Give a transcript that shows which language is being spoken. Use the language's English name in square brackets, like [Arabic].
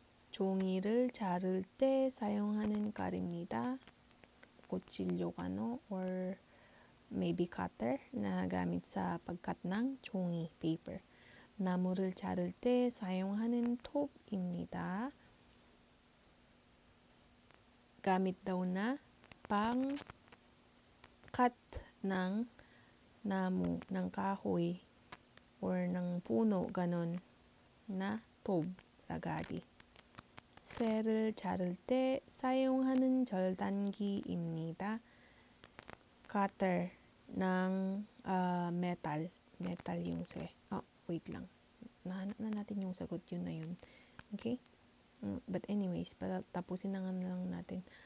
[Korean] 종이를 자를 때 사용하는 칼입니다. [Filipino] kutsilyo or maybe cutter na gamit sa pagkat ng 종이 paper. [Korean] 나무를 자를 때 사용하는 톱입니다. [Filipino] gamit daw na pang cut ng namu, ng kahoy or ng puno, ganon na 톱, ragadi. [Korean] 쇠를 자를 때 사용하는 절단기입니다. [Filipino] cutter ng metal yung 쇠. Wait lang. Nahanap na natin yung sagot, yun na yun. Okay? But anyways, tapusin na nga lang natin.